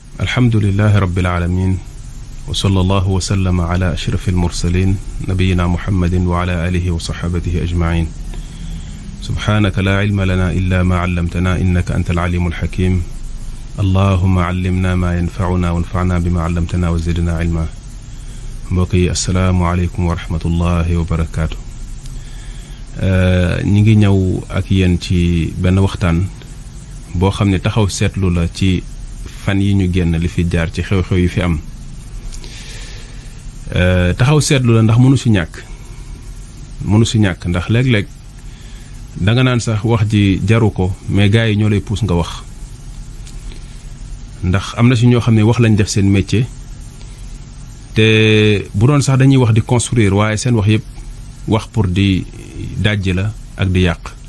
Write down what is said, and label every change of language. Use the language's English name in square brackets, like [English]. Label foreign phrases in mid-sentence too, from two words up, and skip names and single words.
[Arabic] الحمد لله رب العالمين وصلى الله وسلم على أشرف المرسلين نبينا محمد وعلى آله وصحابته أجمعين سبحانك لا علم لنا إلا ما علمتنا إنك أنت العليم الحكيم اللهم علمنا ما ينفعنا وانفعنا بما علمتنا وزدنا علما. [Wolof] mbokk yi [Arabic] السلام عليكم ورحمة الله وبركاته. [Wolof] ñi ngi ñëw ak yéen ci benn waxtaan boo xam ne taxaw seetlu la ci fan yi ñu génn li fi jaar ci xew-xew yi fi am. taxaw seetlu la ndax mënu si ñàkk ndax léeg-léeg danga naan sax wax ji jaru ko mais gars yi ñoo lay puus nga wax ndax am na si ñoo xam ne wax lañ def seen métier te bu doon sax dañuy wax di construire waaye seen wax yëpp wax pour di dajji la ak di yàq.